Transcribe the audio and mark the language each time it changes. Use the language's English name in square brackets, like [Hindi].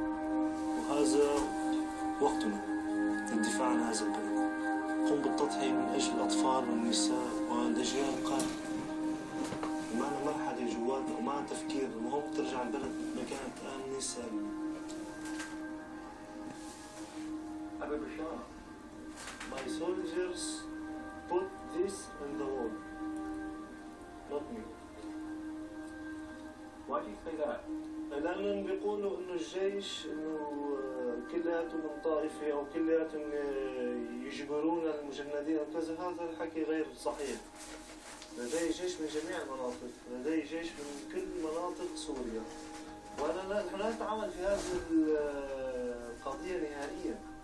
[Arabic] وهذا وقتنا للدفاع عن هذا البلد. قم بالتضحية من أجل الأطفال والنساء والأجيال القادمة. معنا مرحلة جواتنا ومعنا تفكير المهم ترجع البلد مكانت آمنة سالمة. [English] My soldiers put this in the wall, not me. Why do you say that? [Arabic] لأنهم بيقولوا إنه الجيش إنه كلياتهم من طائفة أو كلياتهم يجبرون المجندين وكذا، هذا الحكي غير صحيح. لدي جيش من جميع المناطق، لدي جيش من كل مناطق سوريا، ونحن لا نتعامل في هذه القضية نهائيا.